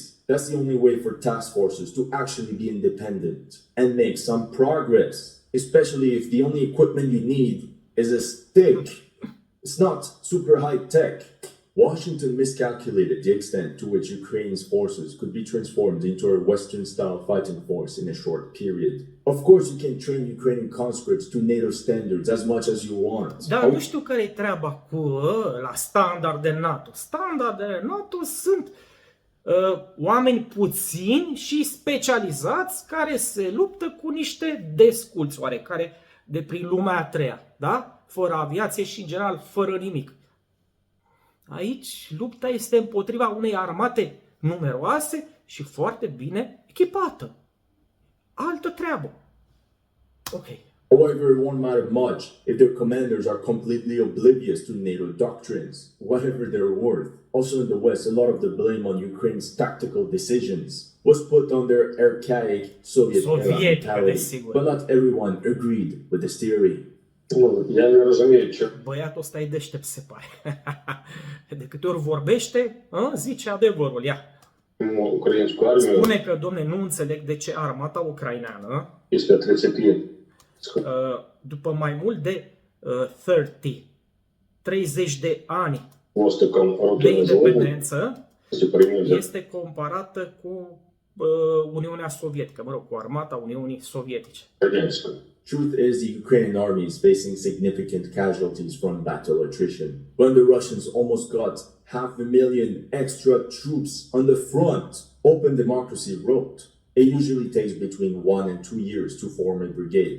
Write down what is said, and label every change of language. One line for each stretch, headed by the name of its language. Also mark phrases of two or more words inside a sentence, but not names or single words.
English: That's the only way for task forces to actually be independent and make some progress, especially if the only equipment you need is a stick. It's not super high tech. Washington miscalculated the extent to which Ukraine's forces could be transformed into a Western-style fighting force in a short period. Of course, you can train Ukrainian conscripts to NATO standards as much as you want.
Romanian: Dar nu știu care e treaba cu la standarde NATO. Standardele NATO sunt oameni puțini și specializați care se luptă cu niște desculți oarecare de prin lumea a treia, da? Fără aviație și în general fără nimic. Aici lupta este împotriva unei armate numeroase și foarte bine echipată. Altă treabă. Ok.
English: However, it won't matter much if their commanders are completely oblivious to NATO doctrines, whatever they're worth. Also in the West, a lot of the blame on Ukraine's tactical decisions was put on their archaic Soviet-era
Romanian: Sovietică,
English: mentality,
Romanian: desigur.
English: but not everyone agreed with this theory.
Ukrainian: Ну, я не розумію, що
Romanian: Băiatul ăsta e deștept, se pare. De câte ori vorbește, zice adevărul. Ia.
Ukrainian: українську армію
Romanian: Spune că, domne, nu înțeleg de ce armata ucraineană,
Ukrainian: після 30
Romanian: după mai mult de 30 de ani
Ukrainian: хвостиком
Romanian: de
Ukrainian: роки
Romanian: independență,
Ukrainian: незалежності порівняно
Romanian: este comparată cu Uniunea Sovietică, mă rog, cu armata Uniunii Sovietice.
Ukrainian: з радянською.
English: Truth is, the Ukrainian army is facing significant casualties from battle attrition. When the Russians almost got 500,000 extra troops on the front, open democracy wrote, it usually takes between 1 and 2 years to form a brigade.